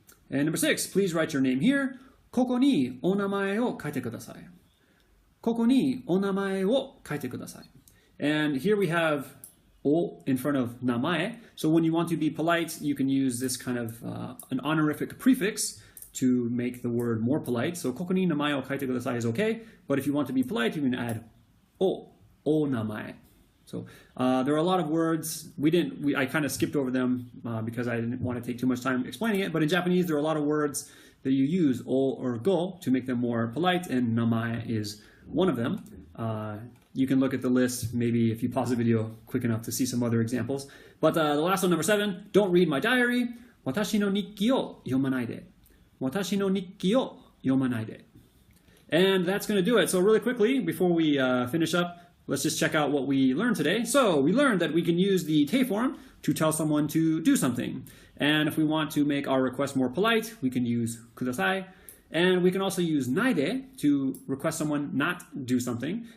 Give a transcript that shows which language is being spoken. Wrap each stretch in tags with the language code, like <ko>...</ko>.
<en>And number 6, please write your name here.</en> <ja>ここにお名前を書いてください。ここにお名前を書いてください。</ja> <en>And here we have お in front of 名前. So when you want to be polite, you can use this kind of an honorific prefix to make the word more polite. So</en> <ja>ここに名前を書いてください</ja> <en>is okay. But if you want to be polite, you can add お名前. So there are a lot of words. I kind of skipped over them because I didn't want to take too much time explaining it. But in Japanese, there are a lot of words that you use o or go to make them more polite, and namae is one of them. You can look at the list, maybe if you pause the video quick enough to see some other examples. But the last one, number 7, don't read my diary.</en> <ja>私の日記を読まないで。私の日記を読まないで。</ja> <en>And that's going to do it. So really quickly, before we finish up, let's just check out what we learned today. So we learned that we can use the te form to tell someone to do something. And if we want to make our request more polite, we can use ください. And we can also use ないで to request someone not do something.</en>